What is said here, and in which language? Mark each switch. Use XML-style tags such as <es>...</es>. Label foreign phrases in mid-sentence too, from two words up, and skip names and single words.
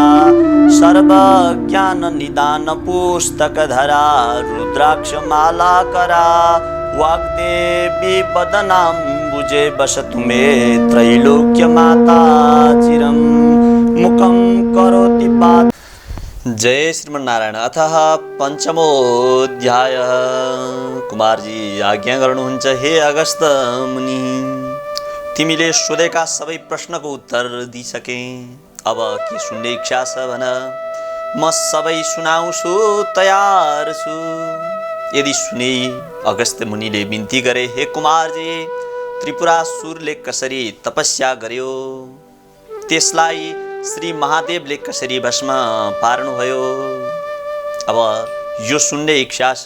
<sa>सर्वज्ञाननिदान पुस्तकधरा रुद्राक्षमालाकरा वाग्देवी वदनाम्बुजे वसतु मे त्रैलोक्यमाता चिरं मुखं करोति पाद। जय श्रीमन्नारायण। अतः पञ्चमोऽध्यायः।</sa> <ne>कुमारजी आज्ञा गर्नुहुन्छ, हे अगस्त मुनि, तिमीले सोधेका सबै प्रश्नको उत्तर दिइसके। अब के सुन्ने इच्छा छ भन, म सबै सुनाउँछु, तयार छु। यदि सुने, अगस्त मुनिले बिन्ती गरे, हे कुमारजी, त्रिपुरासुरले कसरी तपस्या गर्यो, त्यसलाई श्री महादेवले कसरी भस्म पार्नुभयो, अब यो सुन्ने इच्छा छ।</ne>